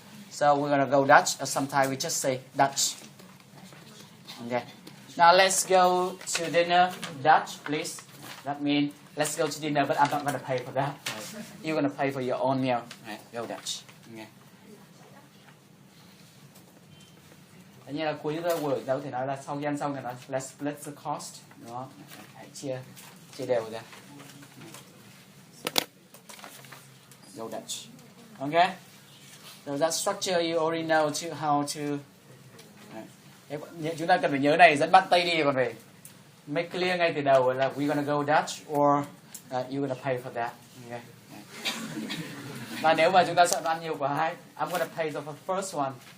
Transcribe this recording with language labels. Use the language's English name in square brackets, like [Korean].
[English] So we're going to go Dutch, or sometimes we just say Dutch. Okay. Now let's go to dinner Dutch, please. That means let's go to dinner, but I'm not going to pay for that. Right? You're going to pay for your own meal. Right? Go Dutch. Okay. [Vietnamese] Như là cuối buổi đâu thì nói là sau khi ăn xong thì nói [English] let's split the cost, [Vietnamese] đúng không? Hãy chia đều ra. [English] Go Dutch. Okay. So that structure you already know to how to. [Vietnamese] Chúng ta cần phải nhớ này, dẫn bạn Tây đi còn phải [English] make clear [Vietnamese] ngay từ đầu là [English] we're gonna go Dutch or you're gonna pay for that. [Vietnamese] Okay. Và nếu mà chúng ta sợ ăn nhiều quá, [English] I'm gonna pay for the first one.